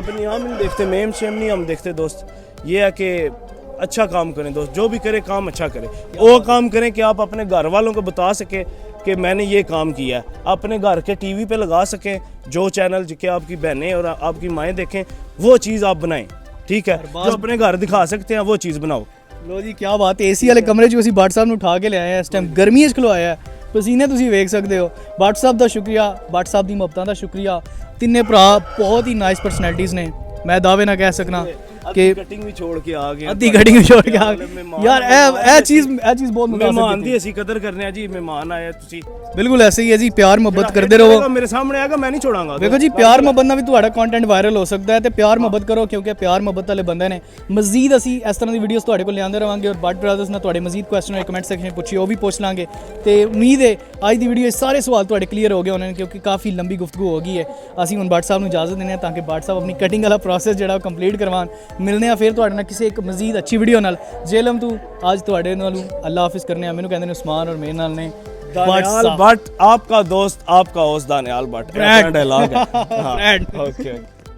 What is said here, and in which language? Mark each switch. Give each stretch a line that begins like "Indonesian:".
Hindi: अपने हम नहीं देखते, मेम शेम नहीं हम देखते दोस्त। ये है कि अच्छा काम करें दोस्त, जो भी करे काम अच्छा करें। वो काम करें कि आप अपने घर वालों को बता सके कि मैंने ये काम किया है, अपने घर के टीवी पे लगा सकें, जो चैनल जिसके आपकी बहनें और आपकी माएँ देखें, वो चीज़ आप बनाएं, ठीक है। जो अपने घर दिखा सकते हैं वो चीज़ बनाओ। लो जी क्या बात है, एसी वाले कमरे जो
Punjabi: ਅਸੀਂ ਬਾਟ ਸਾਹਿਬ ਨੂੰ ਉਠਾ ਕੇ ਲਿਆਏ ਆ ਇਸ ਟਾਈਮ ਗਰਮੀਆਂ 'ਚ ਖਲਵਾਇਆ ਹੈ, ਪਸੀਨੇ ਤੁਸੀਂ ਵੇਖ ਸਕਦੇ ਹੋ। ਬਾਟ ਸਾਹਿਬ ਦਾ ਸ਼ੁਕਰੀਆ, ਬਾਟ ਸਾਹਿਬ ਦੀ ਮੁਹੱਬਤਾਂ ਦਾ ਸ਼ੁਕਰੀਆ। ਤਿੰਨੇ ਭਰਾ ਬਹੁਤ ਹੀ ਨਾਈਸ ਪਰਸਨੈਲਿਟੀਜ਼ ਨੇ, ਮੈਂ ਦਾਅਵੇ ਨਾਲ ਕਹਿ ਸਕਣਾ कि
Hindi: कटिंग भी छोड़ के आ गए, अद्धी कटिंग भी छोड़ के आ गए यार।
Punjabi: ਇਹ ਚੀਜ਼ ਬਹੁਤ ਮਹਿਮਾਨ ਦੀ ਅਸੀਂ ਕਦਰ ਕਰਨੇ ਆ ਜੀ, ਮਹਿਮਾਨ ਆਏ ਤੁਸੀਂ ਬਿਲਕੁਲ ਐਸੇ ਹੀ ਹੈ ਜੀ। ਪਿਆਰ ਮੁਹੱਬਤ ਕਰਦੇ ਰਹੋ, ਮੇਰੇ ਸਾਹਮਣੇ ਆਏਗਾ ਮੈਂ ਨਹੀਂ ਛੋੜਾਂਗਾ। ਦੇਖੋ ਜੀ ਪਿਆਰ ਮੁਹੱਬਤ ਨਾਲ ਵੀ ਤੁਹਾਡਾ ਕੰਟੈਂਟ ਵਾਇਰਲ ਹੋ ਸਕਦਾ ਹੈ, ਤੇ ਪਿਆਰ ਮੁਹੱਬਤ ਕਰੋ, ਕਿਉਂਕਿ ਪਿਆਰ ਮੁਹੱਬਤ ਵਾਲੇ ਬੰਦੇ ਨੇ। ਮਜ਼ੀਦ ਅਸੀਂ ਇਸ ਤਰ੍ਹਾਂ ਦੀ ਵੀਡੀਓਜ਼ ਤੁਹਾਡੇ ਕੋਲ ਲਿਆਉਂਦੇ ਰਵਾਂਗੇ, ਔਰ ਬਟ ਬ੍ਰਦਰਸ ਨਾਲ ਤੁਹਾਡੇ ਮਜ਼ੀਦ ਕੁਐਸਚਨ ਹੋਏ ਕਮੈਂਟ ਸੈਕਸ਼ਨ 'ਚ ਪੁੱਛਿਓ, ਉਹ ਵੀ ਪੁੱਛ ਲਾਂਗੇ। ਤੇ ਉਮੀਦ ਹੈ ਅੱਜ ਦੀ ਵੀਡੀਓ ਸਾਰੇ ਸਵਾਲ ਤੁਹਾਡੇ ਕਲੀਅਰ ਹੋ ਗਏ ਹੋਣੇ, ਕਿਉਂਕਿ ਕਾਫੀ ਲੰਬੀ ਗੁਫ਼ਤਗੂ ਹੋ ਗਈ ਹੈ। ਅਸੀਂ ਹੁਣ ਬਟ ਸਾਹਿਬ ਨੂੰ ਇਜਾਜ਼ਤ ਦਿੰਦੇ ਹਾਂ ਤਾਂ ਕਿ ਬਟ ਸਾਹਿਬ ਆਪਣੀ ਕਟਿੰਗ ਵਾਲਾ ਪ੍ਰੋਸੈਸ ਜਿਹੜਾ ਉਹ ਕੰਪਲੀਟ ਕਰਵਾਉਣ। ਮਿਲਦੇ ਆ ਫਿਰ ਤੁਹਾਡੇ ਨਾਲ ਕਿਸੇ ਇੱਕ ਮਜ਼ੀਦ ਅੱਛੀ ਵੀਡੀਓ ਨਾਲ। ਜੇਲਮ ਤੂੰ ਅੱਜ ਤੁਹਾਡੇ ਨਾਲੋਂ ਅੱਲਾ ਹਾਫਿਜ਼ ਕਰਨੇ ਆ। ਮੈਨੂੰ ਕਹਿੰਦੇ ਨੇ ਉਸਮਾਨ ਔਰ ਮੇਰੇ ਨਾਲ ਨੇ
Hindi: दानियाल भट्ट, आपका दोस्त, आपका होस्ट दानियाल भट्ट, डायलॉग है। हाँ, ओके।